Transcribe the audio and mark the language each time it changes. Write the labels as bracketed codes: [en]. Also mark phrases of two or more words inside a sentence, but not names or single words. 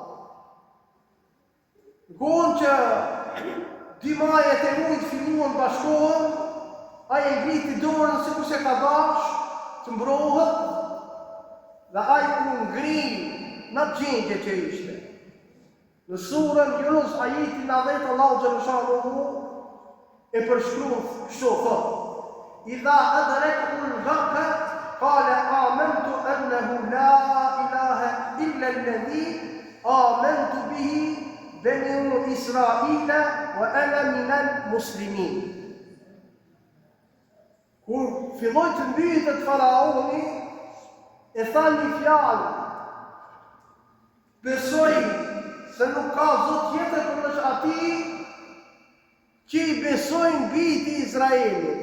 [sq] Në kohën që dy majet e ujit filluan bashkohen, ai e ngriti dorën sikur se ka dash të mbrohet, dhe ai u ngri në gjendje që ishte. Në surën Yunus ajeti 90 Allahu xhaleshanu e përshkruan kështu thotë: [ar] "إذا أدركه الغرق قال آمنت أنه لا إله بنو إسرائيل وأنا من المسلمين. [sq] Kur filloi të mbytet faraoni, e tha një fjalë: besoj se nuk ka zot tjetër përveç atij që i besojnë bijtë e Izraelit.